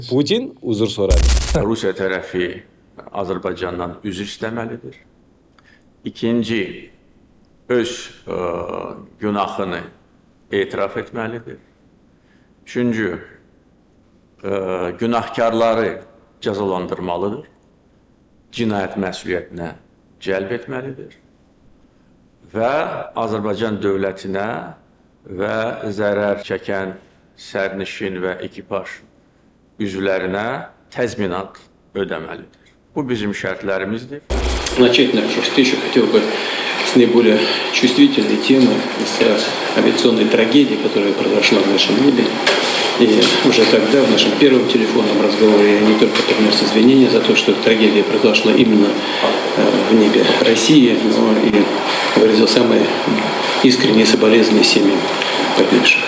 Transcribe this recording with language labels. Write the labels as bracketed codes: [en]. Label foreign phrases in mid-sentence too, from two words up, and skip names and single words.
[uz] Putin uzr so'radi. [az] Rusiya tərəfi Azərbaycandan üzr istəməlidir. İkinci, öz günahını etiraf etməlidir. Üçüncü, günahkarları cəzalandırmalıdır. Cinayət məsuliyyətinə cəlb etməlidir. Və Azərbaycan dövlətinə və zərər çəkən sərnişin və ekipaj üzvlərinə təzminat ödəməlidir. Bu bizim şərtlərimizdir. [ru] Начать нашу встречу хотел бы с наиболее чувствительной темы, с авиационной трагедии, которая произошла в нашем небе. И уже тогда, в нашем первом телефонном разговоре, я не только принес извинения за то, что трагедия произошла именно в небе России, но и выразил самые искренние соболезнования семьям погибших.